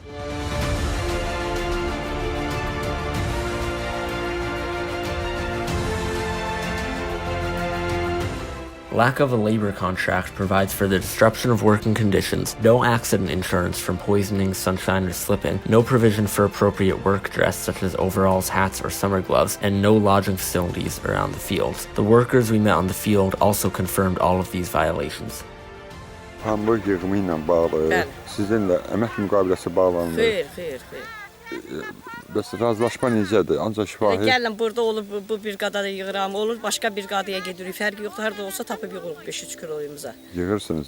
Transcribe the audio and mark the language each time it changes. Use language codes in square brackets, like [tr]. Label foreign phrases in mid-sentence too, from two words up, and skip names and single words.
[en] Lack of a labor contract provides for the disruption of working conditions, no accident insurance from poisoning, sunshine, or slipping, no provision for appropriate work dress such as overalls, hats, or summer gloves, and no lodging facilities around the fields. The workers we met on the field also confirmed all of these violations. [az] Hamburg yığımı ilə bağlı, sizinlə əmək müqaviləsi bağlandı. Xeyr. Bəs razılaşma necədir? Ancaq şifahi... Gəlin, burada olur, bu briqadada yığıram, olur, başqa briqadaya gedirik. Fərqi yoxdur, harada olsa tapıb yığırıq 5-3 kiloyumuza. Yığırsınız,